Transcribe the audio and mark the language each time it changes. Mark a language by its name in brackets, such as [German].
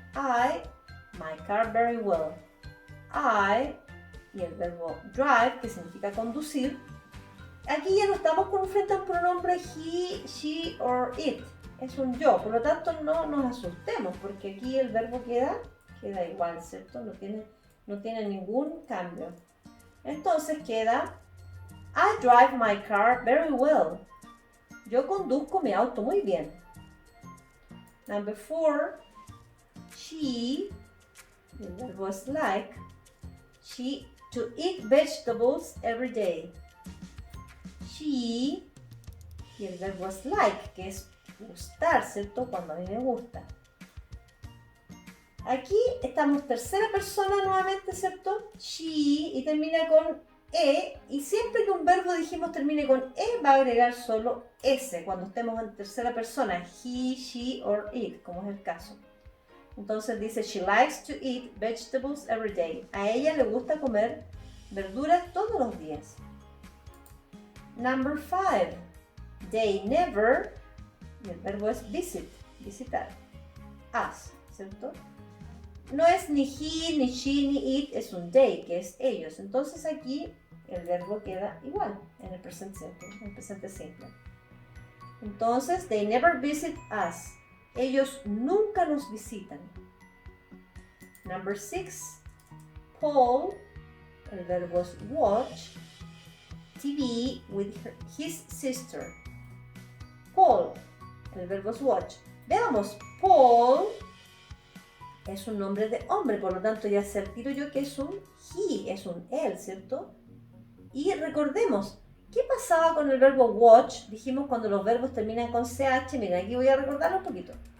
[English] I, my car very well. I, [Spanish] y el verbo [English] drive, [Spanish] que significa conducir. Aquí ya no estamos frente a un pronombre [English] he, she or it. [Spanish] Es un yo, por lo tanto no nos asustemos, porque aquí el verbo queda igual, ¿cierto? No tiene ningún cambio. Entonces queda, [English] I drive my car very well. [Spanish] Yo conduzco mi auto muy bien. [English] Number 4, she, [Spanish] el verbo es [English] like, she to eat vegetables every day. [Spanish] She, y el verbo es like, que es gustar, ¿cierto? Cuando a mí me gusta. Aquí estamos tercera persona nuevamente, ¿cierto? She, y termina con E, y siempre que un verbo dijimos termine con E, va a agregar solo S, cuando estemos en tercera persona, [English] he, she, or it, [Spanish] como es el caso. Entonces dice, [English] she likes to eat vegetables every day. [Spanish] A ella le gusta comer verduras todos los días. Number 5, [English] they never, [Spanish] y el verbo es visit, visitar, us, ¿cierto? No es ni he, ni she, ni it, es un they, que es ellos. Entonces aquí el verbo queda igual en el presente simple. Entonces, [English] they never visit us. [Spanish] Ellos nunca nos visitan. [English] Number 6, Paul, [Spanish] el verbo es [English] watch, TV with his sister. [Spanish] Paul, el verbo es watch. Veamos, Paul es un nombre de hombre, por lo tanto ya sé tiro yo que es un he, es un él, ¿cierto? Y recordemos, ¿qué pasaba con el verbo watch? Dijimos cuando los verbos terminan con CH, miren, aquí voy a recordarlo un poquito.